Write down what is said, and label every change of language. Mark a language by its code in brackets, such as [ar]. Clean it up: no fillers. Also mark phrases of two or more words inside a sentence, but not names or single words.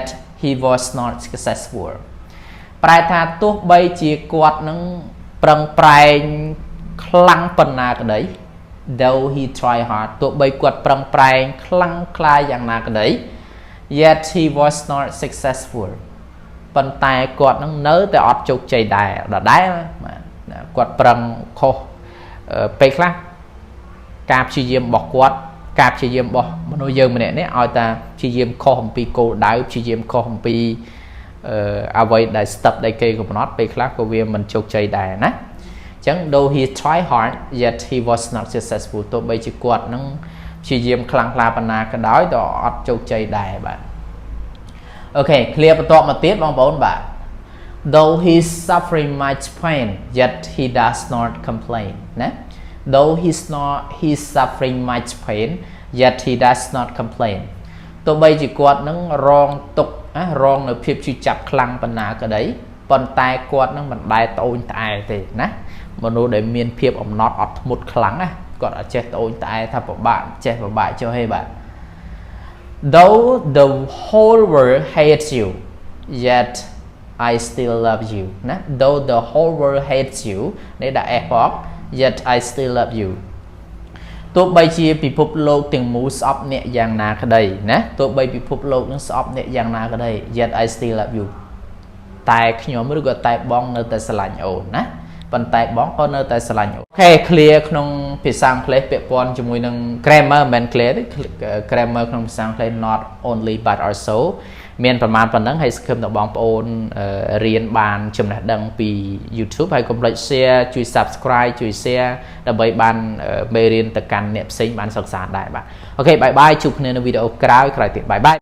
[en] he was not successful [km] ប្រែថាទោះបីជាគាត់នឹងប្រឹងប្រែងខ្លាំងប៉ុណ្ណាក្តី [en] though he tried hard [km] ទោះបីគាត់ប្រឹងប្រែងខ្លាំងក្លាយ៉ាងណាក្តី [en] yet he was not successful [km] ប៉ុន្តែគាត់នឹងនៅតែអត់ជោគជ័យដែរដដែលបាទគាត់ប្រឹងខុសពេលខ្លះការព្យាយាមរបស់គាត់ការព្យាយាមរបស់មនុស្សយើងម្នាក់នេះឲ្យតែព្យាយាមខុសអំពីគោលដៅព្យាយាមខុសអំពីអ្វីដែល ស្ទើរដែលគេកំណត់ពេលខ្លះក៏វាមិនជោគជ័យដែរណាអញ្ចឹង [en] though he tried hard yet he was not successful [km] ទោះបីជាគាត់នឹងព្យាយាមខ្លាំងក្លាប៉ុណ្ណាក៏ដោយក៏អត់ជោគជ័យដែរបាទអូខេ clear បន្តមកទៀតបងប្អូនបាទ [en] though he is suffering much pain yet he does not complain [km] ណា though [en] he is suffering much pain yet he does not complain [km] ទោះបីជាគាត់នឹងរងទុក្ខរងនៅភាពឈឺចាប់ខ្លាំងប៉ុណ្ណាក៏ដោយប៉ុន្តែគាត់នឹងមិនដែលត្អូញត្អែទេណាមនុស្សដែលមានភាពអំណត់អត់ ធ្មត់ខ្លាំងណាគាត់អត់ចេះត្អូញត្អែថាពិបាកចេះពិបាកចុះហេបាទ [en] though the whole world hates you yet I still love you [km] ណា [en] though the whole world hates [km] you នេះដាក់ f ផង [en] yet I still love you [km] ទោះបីជាពិភពលោកទាំងមូលស្អប់អ្នកយ៉ាងណាក្តីណាទោះបីពិ ភពលោកនឹងស្អប់អ្នកយ៉ាងណាក្តី [en] yet I still love you [km] តែខ្ញុំឬក៏តែបងនៅតែស្រឡាញ់អូនណាប៉ុន្តែបងក៏នៅតែស្រឡាញ់អូនអូខេ clear ក្នុងភាសាអង់គ្លេសពាក់ព័ន្ធជាមួយនឹង grammar មិនមែន clear ទេ grammar ក្នុងភាសាអង់គ្លេស [en] not only but also [km] មានប្រមាណប៉ុណ្ណឹងហើយសង្ឃឹមថាបងប្អូនរៀនបានចំណេះដឹងពី YouTube ហើយកុំភ្លេច share ជួយ subscribe ជួយ share ដើម្បីបានមេរៀនទៅកាន់អ្នកផ្សេងបានសិក្សាដែរបាទអូខេបាយបាយជួបគ្នានៅវីដេអូក្រោយទៀតបាយបាយ